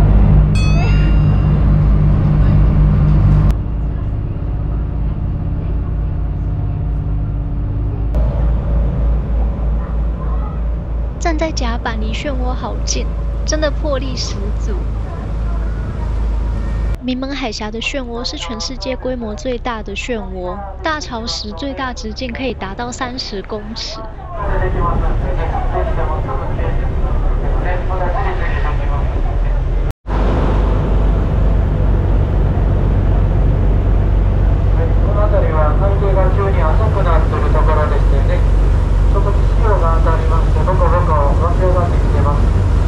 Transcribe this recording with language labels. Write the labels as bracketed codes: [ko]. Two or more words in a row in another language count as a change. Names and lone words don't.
[zh] 站在甲板离漩涡好近，真的魄力十足。名门海峡的漩涡是全世界规模最大的漩涡，大潮时最大直径可以达到30公尺。 [ja] この辺りは海底が急に浅くなっているところでしてね、ちょっと潮が当たりまして、ボコボコ湧き上がってきています。